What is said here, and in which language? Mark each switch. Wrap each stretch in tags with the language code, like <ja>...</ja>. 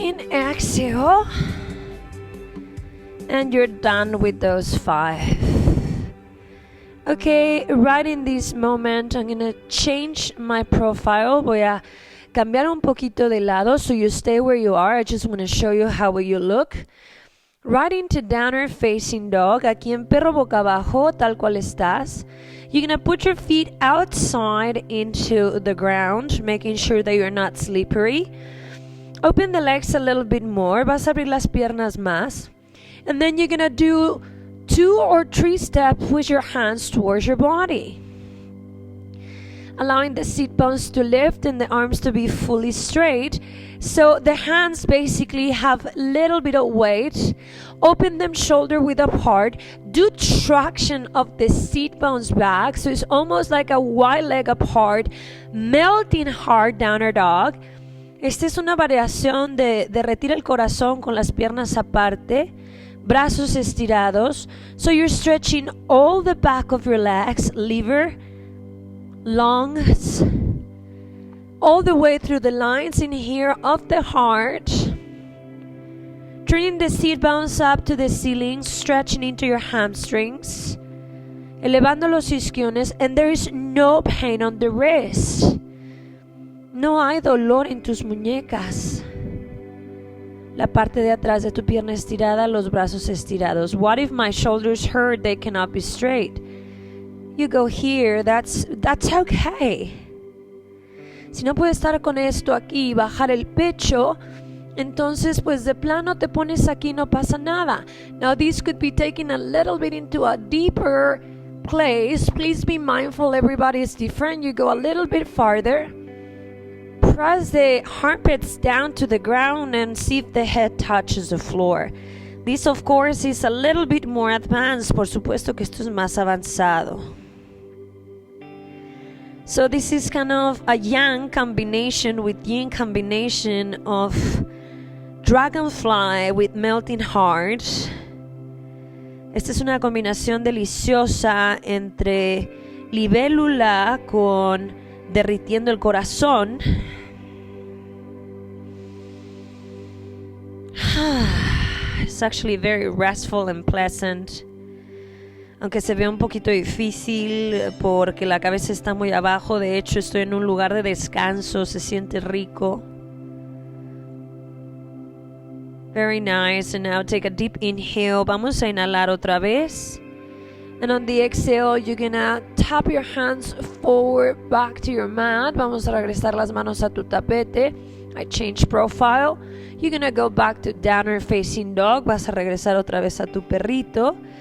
<en>Exhale, and you're done with those 5. Okay, right in this moment, I'm gonna change my profile.</en> <es>Voy a cambiar un poquito de lado,</es> <en>so you stay where you are. I just want to show you how you look. Right into downward facing dog.</en> <es>Aquí en perro boca abajo, tal cual estás.</es> <en>You're gonna put your feet outside into the ground, making sure that you're not slippery. Open the legs a little bit more.</en> <es>Vas a abrir las piernas más.</es> <en>And then you're going to do 2 or 3 steps with your hands towards your body. Allowing the sit bones to lift and the arms to be fully straight. So the hands basically have a little bit of weight. Open them shoulder width apart. Do traction of the sit bones back. So it's almost like a wide leg apart. Melting heart, downer dog.</en> <es>Esta es una variación de retira el corazón con las piernas aparte, brazos estirados.</es> <en>So you're stretching all the back of your legs, liver, lungs, all the way through the lines in here of the heart. Turning the sit bones up to the ceiling, stretching into your hamstrings,</en> <es>elevando los isquiones,</es> <en>and there is no pain on the wrist.</en> <es>No hay dolor en tus muñecas. La parte de atrás de tu pierna estirada, los brazos estirados.</es> <en>What if my shoulders hurt? They cannot be straight. You go here, that's okay.</en> <es>Si no puedes estar con esto aquí y bajar el pecho, entonces pues de plano te pones aquí, no pasa nada.</es> <en>Now this could be taken a little bit into a deeper place. Please be mindful, everybody is different. You go a little bit farther. Press the armpits down to the ground and see if the head touches the floor. This, of course, is a little bit more advanced.</en> <es>Por supuesto que esto es más avanzado.</es> <en>So this is kind of a yang combination with yin combination of dragonfly with melting heart.</en> <es>Esta es una combinación deliciosa entre libélula con derritiendo el corazón.</es> <en>It's actually very restful and pleasant.</en> <es>Aunque se ve un poquito difícil porque la cabeza está muy abajo. De hecho, estoy en un lugar de descanso. Se siente rico.</es> <en>Very nice. And now take a deep inhale.</en> <es>Vamos a inhalar otra vez.</es> <en>And on the exhale, you're gonna tap your hands forward back to your mat.</en> <es>Vamos a regresar las manos a tu tapete.</es> <en>I change profile. You're gonna go back to downward facing dog.</en> <es>Vas a regresar otra vez a tu perrito.</es>